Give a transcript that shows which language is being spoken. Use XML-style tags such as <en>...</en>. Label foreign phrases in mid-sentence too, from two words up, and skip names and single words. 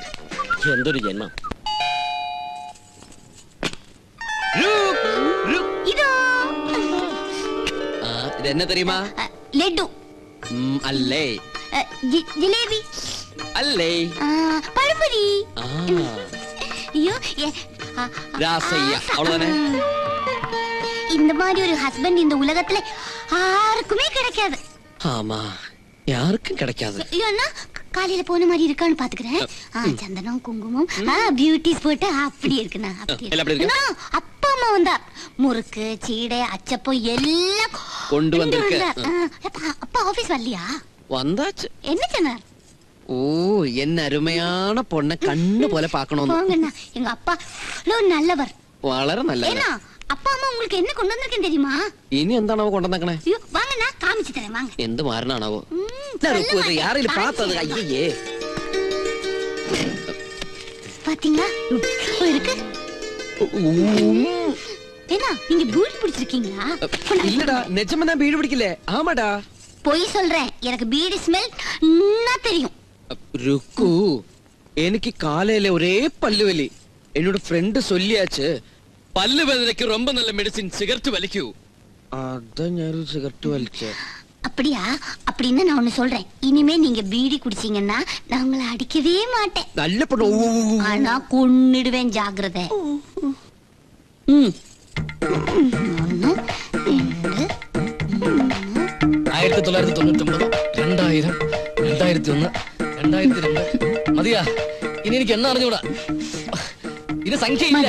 <ml>എന്തൊരു ജന്മം. ഇതെന്നെ തെരയുമാ? ലഡു അല്ലേ? ജിലേബി അല്ലേ? പഴംപൊരി.</ml> <ta>ஐயோ ராசையா அவ்வளவுதானே. இந்த மாதிரி ஒரு ஹஸ்பண்ட் இந்த உலகத்துல யாருக்குமே கிடைக்காது. ஆமா, யாருக்கும் கிடைக்காது. ஏன்னா காலையில போன மாதிரி இருக்கான்னு பாத்துக்கிறேன். சந்தனம் குங்குமம்</ta> <en>beauty spot</en> <ta>அப்படி இருக்குண்ணா. அப்பா அம்மா வந்தா முறுக்கு சீடை அச்சப்பம் எல்லாம் கொண்டு வந்திருக்க. அப்பா ஆபீஸ் வரலையா? வந்தாச்சு. என்ன சொன்னார்? ஓ, என்ன அருமையான பொண்ணை கண்ணு போல பாக்கணும். எங்க அப்பா நல்லவர். വളരെ நல்லவர். அப்பா அம்மா உங்களுக்கு என்ன கொண்டு வந்திருக்கேன் தெரியுமா? இனி എന്താണാവോ കൊണ്ടുവന്നേക്കണേ? வாங்கண்ணா, காமிச்சு தரேன் வாங்க. എന്ത് മാറണാണാവോ? யாரையும் பார்த்தது? ஐயே, பாத்தீங்களா இருக்கு. என்ன நீங்க பீடி பிடிச்சிருக்கீங்களா? இல்லடா, நிஜமா நான் பீடி பிடிக்கல. ஆமாடா. பொய் சொல்றேன். எனக்கு பீடி ஸ்மெல் தெரியும். ருக்கு,</ta> <ml>എനിക്ക് കാലയിലെ ഒരേ പല്ലുവലി. എന്നോട് ഫ്രണ്ട് ചൊല്ലിയാച്ച് പല്ല് വേദനയ്ക്ക് ரொம்ப നല്ല മെഡിസിൻ സിഗരറ്റ് വലിക്കൂ. അതാ ഞാനൊരു സിഗരറ്റ് വലിച്ചേ.</ml> <ta>அப்படியா? அப்படின்னு நான் ஒண்ணு சொல்றேன். இனிமே நீங்க பீடி குடிச்சீங்கன்னா நான் உங்களை அடிக்கவே மாட்டேன்.</ta> <ml>നല്ല പെണ്ണു.</ml> <ta>ஆனா கொன்னிடுவேன், ஜாக்கிரதை. 1 2</ta> <ml>1999 2000 2001 2002 മതിയാ. ഇനി എനിക്ക് എണ്ണ അറിഞ്ഞൂടാ. ഇനി സംഖ്യയില്ല.</ml>